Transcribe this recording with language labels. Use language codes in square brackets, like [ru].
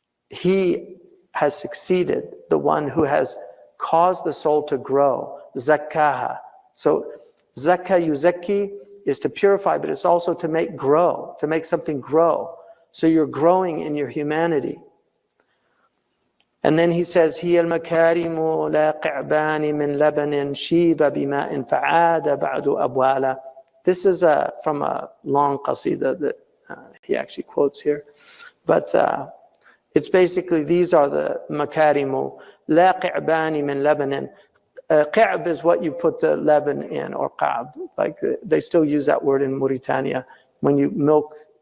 [en] He has succeeded, the one who has caused the soul to grow. Zakkaha. So zakka, yuzakki is to purify, but it's also to make grow, to make something grow. So you're growing in your humanity. And then he says, [ar] هي المكارم لا قعبان من لبن شيب بماء فعاد بعد أبوالا. [en] This is from a long qasida that he actually quotes here. But it's basically, these are the makarimu. [ar] لا قعبان من لبن. [en] Qa'b is what you put the leban in, or qa'b. Like they still use that word in Mauritania when you milk.